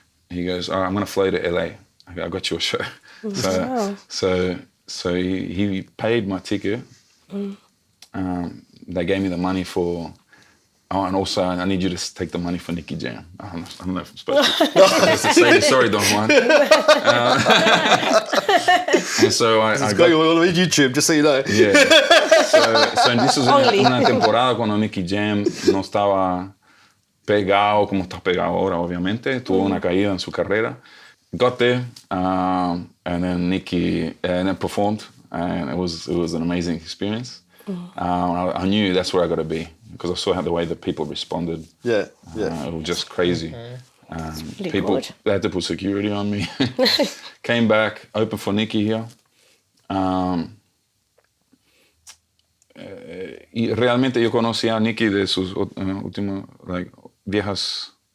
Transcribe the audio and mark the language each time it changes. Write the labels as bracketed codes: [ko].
[en] He goes, all right, I'm going to fly to LA. I go, I got you a show. So he paid my ticket. They gave me the money for... Oh, and also, I need you to take the money for Nicky Jam. I don't know if I'm supposed to say this. Sorry, Don Juan. And so It's got you all on YouTube, just so you know. Yeah. So this was [es] una temporada cuando Nicky Jam no estaba pegado como está pegado ahora, obviamente. Tuvo una caída en su carrera. [en] Got there, and then Nicky performed, and it was an amazing experience. I knew that's where I got to be, because I saw the way that people responded. Yeah. It was just crazy. People good. they had to put security on me. Came back, opened for Nicky here. [es] Y realmente yo conocí a Nicky de sus últimos viejas...